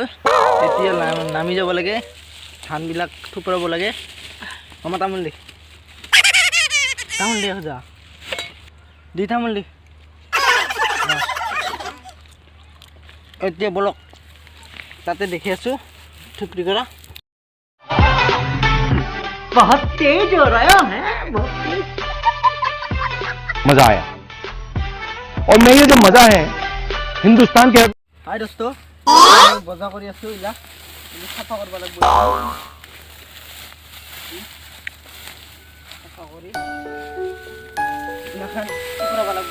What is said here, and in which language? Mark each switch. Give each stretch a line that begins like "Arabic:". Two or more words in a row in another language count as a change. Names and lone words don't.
Assamese: এতিয়া নামি যাব লাগে, ধানবিলাক থুপৰাব লাগে। আমাৰ তামোল দি যা দি তামোল দি। এতিয়া বলক, তাতে দেখি আছোঁ থুপৰি কৰা।
Hindi: बहुत तेज हो रहा है, बहुत तेज। मजा आया और मैं ये जो मजा है हिंदुस्तान के। हाय दोस्त,
Assamese: বজা কৰি আছোঁ। এইবিলাক চাফা কৰিব লাগিব। চাফা কৰি এইবিলাক থুপৰাব লাগিব।